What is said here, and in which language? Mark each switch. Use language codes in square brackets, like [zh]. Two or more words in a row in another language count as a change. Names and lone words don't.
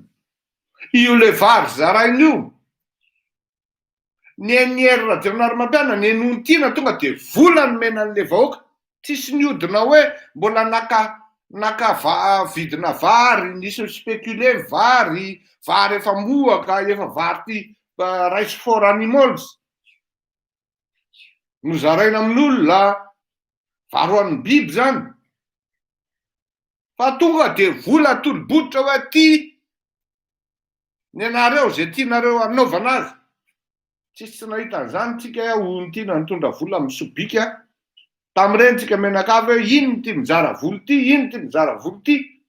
[mg] Io le vary zarainy io, ny ery Rajaonarimampianina, ny nony tiana tonga de vola nomena an'le vahoaka. tsisy niodina hoe mbola vidina vary, nisy spéculé vary efa mohaka, efa vary [en] rice for animals [mg] nozaraina amin'olona, vary ho an'ny biby zany. Fa tonga de vola tolo-botra hoe ty ny anareo zay tianareo anaovana azy. Tsisy nahita an'izany tsika hono ty nitondra vola misobika tamin'ireny tsika menakavy hoe ino ty mizara voly ty, ino ty mizara voly ty.